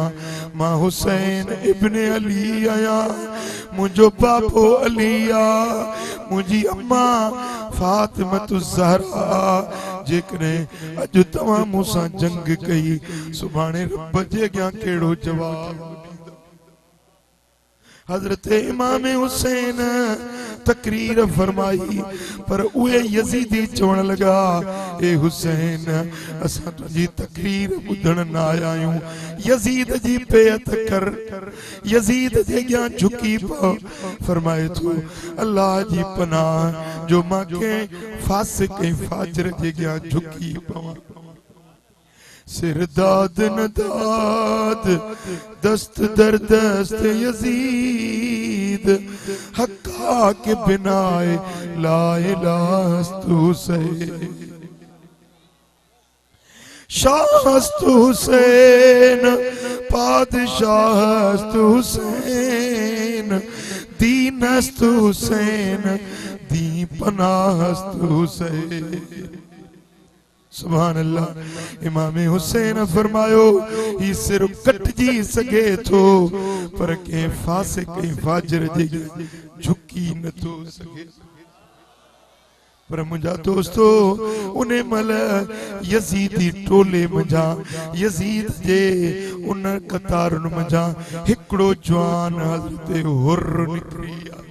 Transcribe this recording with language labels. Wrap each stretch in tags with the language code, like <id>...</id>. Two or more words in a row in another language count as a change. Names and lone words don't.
<sd>मां हुसैन इब्न अली आहियां, मुंहिंजो बाबो अली आ, मुंहिंजी अम्मा फातिमत ज़हरा। जेकॾहिं अॼु तव्हां मूंसां जंग कई सुभाणे रब जे अॻियां कहिड़ो जवाब? हजरत इमाम हुसैन तकरीर फरमाई, पर उहे यजीदी चवण लगा ए हुसैन असां तुझी तकरीर ॿुधण न आया आहियूं। यजीद जी बेअत कर। यजीद जे अॻियां झुकी पओ। फरमाए थो अल्लाह जी पनाह जो मां कंहिं फासिक ऐं फाजिर जे अॻियां झुकी पवां।</sd> <fa>سر داد نداد دست در دست یزید حقا که بنای لا اله است سه شاه است حسین پادشاه است حسین دین است حسین دین پناه است حسین.</fa> <ar>سبحان الله.</ar> <sd>इमाम हुसैन फरमायो ही सिर कटजी सके थो पर के फासिक ऐं फाजिर जे झुकी न थो सके। पर मुंहिंजा दोस्तो उन मल यजीदी टोले मंझा यजीद जे उन कतारुन मंझा हिकड़ो जवान हजरत हुर्र निकरी।</sd>